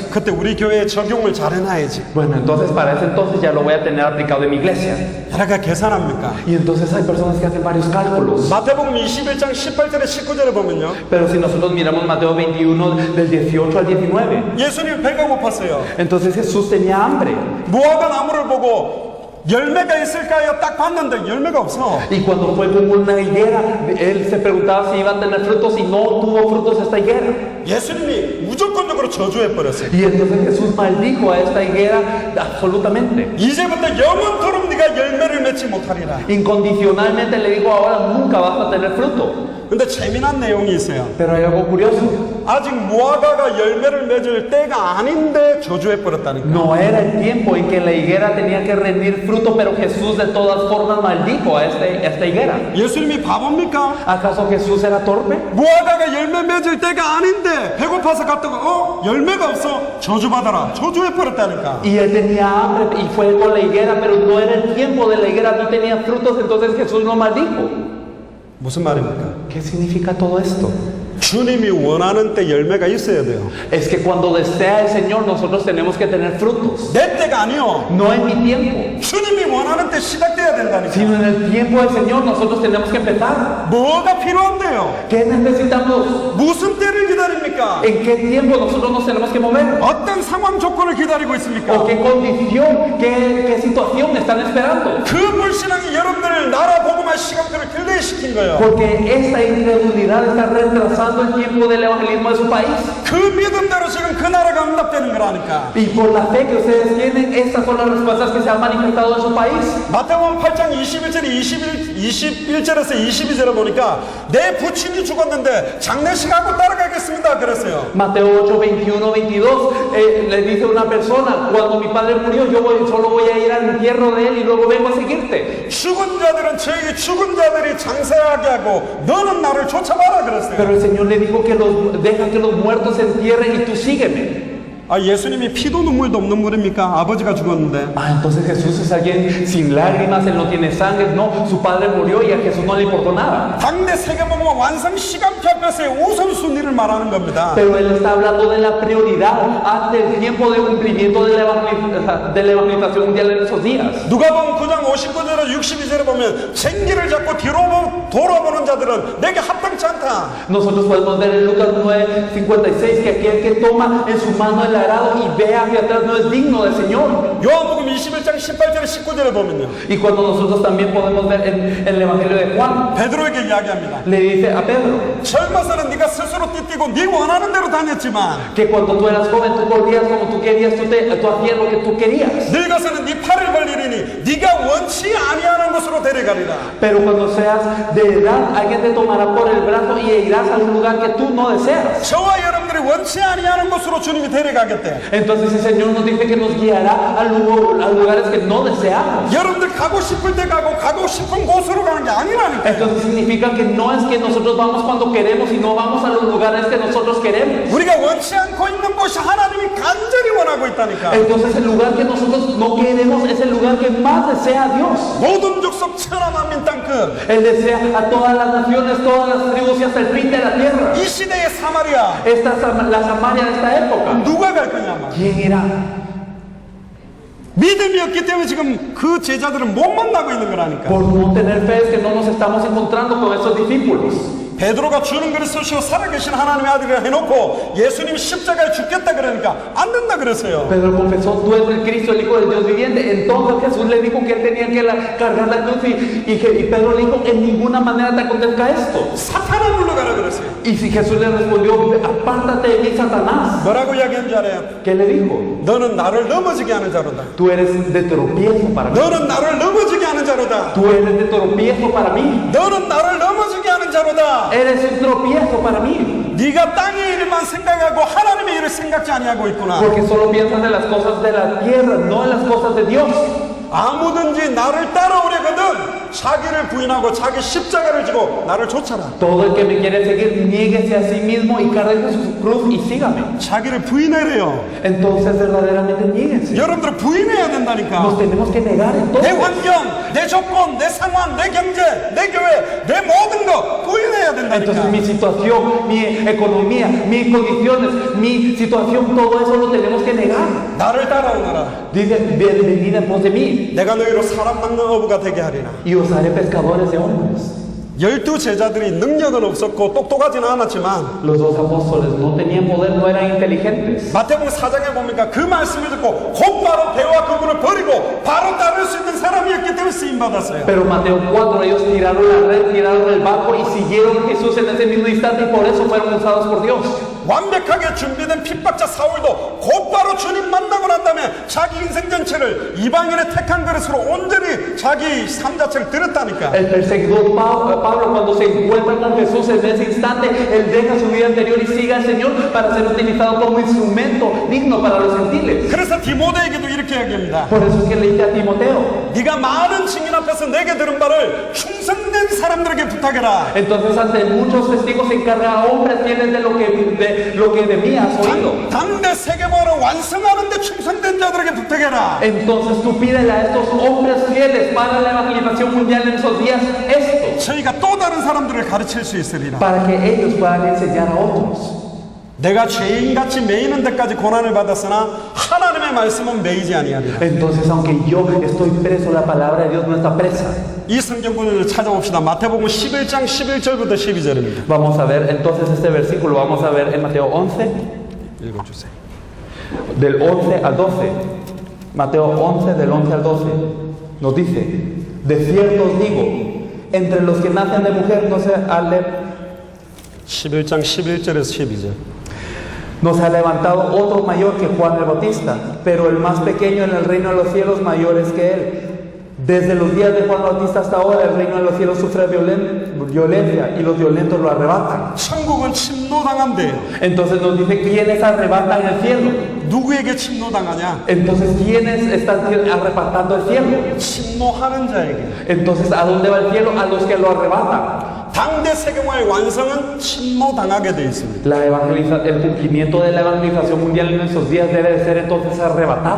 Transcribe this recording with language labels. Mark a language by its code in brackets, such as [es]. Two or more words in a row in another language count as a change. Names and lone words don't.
[ko] 그때 우리 교회에 적용을 잘 해놔야지. [es] Bueno, entonces para ese entonces ya lo voy a tener aplicado en mi iglesia. [ko] 여러가 계산합니까? [es] Y entonces hay personas que hacen varios cálculos. [ko] 마태복음 21장 18절에 19절에 보면요. [es] Pero si nosotros miramos Mateo 21 del 18 al 19, [ko] 예수님 배가 고팠어요. [es] entonces Jesús tenía hambre. [ko] 무화과 나무를 보고 열매가 있을까요? 딱 봤는데 열매가 없어. [es] Y cuando fue como una higuera, él se preguntaba si iba a tener frutos y no tuvo frutos esta higuera. [ko] 예수님이 무조건적으로 저주해 버렸어요. [es] Y entonces Jesús maldijo a esta higuera absolutamente. [ko] 이제부터 영원토록 네가 열매를 맺지 못하리라. [es] Incondicionalmente le dijo, ahora nunca vas a tener fruto. [ko] 근데 재미난 내용이 있어요. [es] Pero hay algo curioso. [ko] 아직 무화과가 열매를 맺을 때가 아닌데 저주해 버렸다니까. [es] No era el tiempo en que la higuera tenía que rendir fruto, pero Jesús de todas formas maldijo a esta higuera. [ko] 예수님이 바보입니까? [es] ¿Acaso Jesús era torpe? [ko] 무화과가 열매 맺을 때가 아닌데 배고파서 갔다가 열매가 없어 저주받아라. 저주해 버렸다니까. [es] Y él tenía hambre y fue con la higuera, pero no era el tiempo de la higuera, no tenía frutos, entonces Jesús lo maldijo. [ko] 무슨 말입니까? [es] ¿Qué significa todo esto? [ko] 주님이 원하는 때 열매가 있어야 돼요. [es] Es que cuando desea el Señor nosotros tenemos que tener frutos. [ko] 내 때가 아니요. [es] No en mi tiempo, [ko] 주님이 원하는 때 시작돼야 된다니까. [es] sino en el tiempo del Señor nosotros tenemos que empezar. [ko] 뭐가 필요한데요? [es] ¿Qué necesitamos? [ko] 무슨 때를 기다립니까? [es] ¿En qué tiempo nosotros nos tenemos que mover? [ko] 어떤 상황 조건을 기다리고 있습니까? [es] ¿O qué condición, qué situación están esperando? [ko] 그 불신앙이 여러분들을 나라 복음화 시간표를 딜레이시킨 거예요. [es] Porque esta incredulidad está retrasando el tiempo del evangelismo de su país. [ko] 그 믿음대로 지금 그 나라가 응답되는 거라니까. [es] Y por la fe que ustedes tienen, estas son las respuestas que se han manifestado en su país. [ko] 마태복음 8장 21절에서 22절에 보니까 내 부친이 죽었는데 장례식하고 따라가겠습니다 그랬어요. [es] Mateo 8, 21, 22 le dice a una persona, cuando mi padre murió, solo voy a ir al entierro de él y luego vengo a seguirte. [ko] 죽은 자들은 저에게 죽은 자들이 장사하게 하고 너는 나를 쫓아봐라 그랬어요. [es] Pero el Señor le dijo que deja que los muertos se entierren y tú sígueme. [ko] 예수님이 피도 눈물도 없는 분입니까? 아버지가 죽었는데. [es] Entonces Jesús es alguien sin lágrimas, él no tiene sangre. No, su padre murió y a Jesús no le importó nada. [ko] 당대 세계복음화 완성 시간표 앞에서의 우선순위를 말하는 겁니다. [es] Pero él está hablando de la prioridad ante el tiempo de cumplimiento de la evangelización mundial en esos días. [ko] 누가복음 9장 59절에 62절에 보면 쟁기를 잡고 뒤로 돌아보는 자들은 내게 합당치 않다. [es] Nosotros podemos ver en Lucas 9:56 que aquel que toma en su mano el arado y ve hacia atrás no es digno del Señor. [ko] 요한복음 21장 18절에 19절에 보면요. [es] Y cuando nosotros también podemos ver en el Evangelio de Juan, [ko] 베드로에게 이야기합니다. [es] le dice a Pedro [ko] 젊어서는 네가 스스로 띠뛰고 네 원하는 대로 다녔지만 [es] que cuando tú eras joven tú corrías como tú querías, tú hacías lo que tú querías. [ko] 늙어서는 네 팔을 벌리리니 네가 원치 아니하는 곳으로 데려가리라. [es] Pero cuando seas de edad, alguien te tomará por el brazo y irás a un lugar que tú no deseas. [ko] 저와 여러분들이 원치 아니하는 곳으로 주님이 데려가겠대. [es] Entonces el Señor nos dice que nos guiará a lugares que no deseamos. [ko] 여러분들 가고 싶을 때 가고 싶은 곳으로 가는 게 아니라니까. [es] Entonces significa que no es que nosotros vamos cuando queremos y no vamos a los lugares que nosotros queremos. [ko] 우리가 원치 않고 있는 곳이 하나님이 간절히 원하고 있다니까. [es] Entonces el lugar que nosotros no queremos es el lugar que más desea Dios. [ko] 모든 족속 천하 만민 땅끝. [es] Él desea a todas las naciones, todas las tribus y hasta el fin de la tierra. [ko] 이 시대의 사마리아 [es] La Samaria de esta época. [ko] 누가 갈 거냐? [es] ¿Quién irá? [ko] 믿음이 없기 때문에 지금 그 제자들은 못 만나고 있는 거라니까. [es] Por no tener fe es que no nos estamos encontrando con esos discípulos. [ko] 베드로가 주는 그리스도시요 살아계신 하나님의 아들이라 해놓고 예수님이 십자가에 죽겠다 그러니까 안 된다 그랬어요. [es] Pedro confesó, tú eres el Cristo, el Hijo del Dios viviente. Entonces Jesús le dijo que él tenía que cargar la cruz y Pedro le dijo, en ninguna manera te acontezca esto. [ko] 사탄아 물러가라 그랬어요. [es] Y si Jesús le respondió, apártate de mí, Satanás. [ko] 뭐라고 이야기한 줄 알아요? [es] ¿Qué le dijo? [ko] 너는 나를 넘어지게 하는 자로다. [es] Tú eres de tropiezo para mí. [ko] 너는 나를 넘어지게 하는 자로다. [es] Tú eres de tropiezo para mí. [ko] 너는 나를 넘어지게 하는 자로다. [es] Eres un tropiezo para mí. [ko] 네가 땅의 일만 생각하고 하나님의 일을 생각지 아니하고 있구나. [es] Porque solo piensas en las cosas de la tierra, no en las cosas de Dios. [ko] 아무든지 나를 따라오려거든 자기를 부인하고 자기 십자가를 지고 나를 쫓아라. [es] Todo el que me quiere seguir, niéguese a sí mismo y cargue su cruz y sígame. [ko] 자기를 부인하래요. [es] Entonces verdaderamente niéguense. [ko] 여러분들 부인해야 된다니까. [es] Nos tenemos que negar en todo. [ko] 내 환경, 내 조건, 내 상황, 내 경제, 내 교회, 내 모든 거 부인해야 [es] Entonces [ko] 된다니까. [es] mi situación, mi economía, mis condiciones, mi situación, todo eso lo tenemos que negar. [ko] 나를 따라오너라. [es] Dice, venid en pos de mí [ko] 내가 너희로 사람 낚는 어부가 되게 하리라. [es] y os haré pescadores de hombres. [ko] 12 제자들이 능력은 없었고 똑똑하지는 않았지만 [es] Los dos apóstoles no tenían poder, no eran inteligentes. [ko] 마태복음 4장에 보니까 그 말씀을 듣고 곧바로 배와 그물을 버리고 바로 따를 수 있는 사람이었기 때문에 쓰임받았어요. [es] Pero Mateo 4, ellos tiraron la red, tiraron el barco y siguieron a Jesús en ese mismo instante y por eso fueron usados por Dios. [ko] 완벽하게 준비된 핍박자 사울도 곧바로 주님 만나고 난 다음에 자기 인생 전체를 이방인의 택한 그릇으로 온전히 자기 삶 자체를 들었다니까. [es] El perseguidor Pablo, cuando se encuentra con Jesús en ese instante, él deja su vida anterior y sigue al Señor para ser utilizado como instrumento digno para los gentiles. [ko] 그래서 디모데에게도 이렇게 얘기합니다. [es] Por eso es que le dice a Timoteo. [ko] 네가 많은 증인 앞에서 내게 들은 바를 충성된 사람들에게 부탁해라. [es] Entonces ante muchos testigos se encarga a hombres fieles de lo que de mí has oído. [ko] 당대 세계보화를 완성하는데 충성된 자들에게 부탁해라. [es] Entonces tú pídele a estos hombres fieles para la evangelización mundial en esos días esto, [ko] 저희가 또 다른 사람들을 가르칠 수 있으리라. [es] para que ellos puedan enseñar a otros. [ko] 내가 죄인같이 매이는 데까지 고난을 받았으나 하나님의 말씀은 매이지 아니하리라. [es] Entonces aunque yo estoy preso, la palabra de Dios no está presa. [ko] 이 성경구절을 찾아봅시다. 마태복음 11장 11절부터 12절입니다. [es] Vamos a ver entonces este versículo, vamos a ver en Mateo 11, [ko] 읽어주세요. [es] del 11 al 12. Mateo 11, del 11 al 12. Nos dice, de cierto os digo, entre los que nacen de mujer no se [ko] 11장 11절에서 12절. [es] No se ha levantado otro mayor que Juan el Bautista, pero el más pequeño en el reino de los cielos mayor es que él. Desde los días de Juan Bautista hasta ahora el reino de los cielos sufre violencia y los violentos lo arrebatan. [ko] 천국은 침노당한대요. [es] Entonces nos dice quiénes arrebatan el cielo. [ko] 누구에게 침노당하냐? [es] Entonces quiénes están arrebatando el cielo. [ko] 침노하는 자에게. [es] Entonces ¿a dónde va el cielo? A los que lo arrebatan. [ko] 당대 세계화의 완성은 침노당하게 되어 있습니다. [es] El cumplimiento de la evangelización mundial en nuestros días debe de ser entonces arrebatado.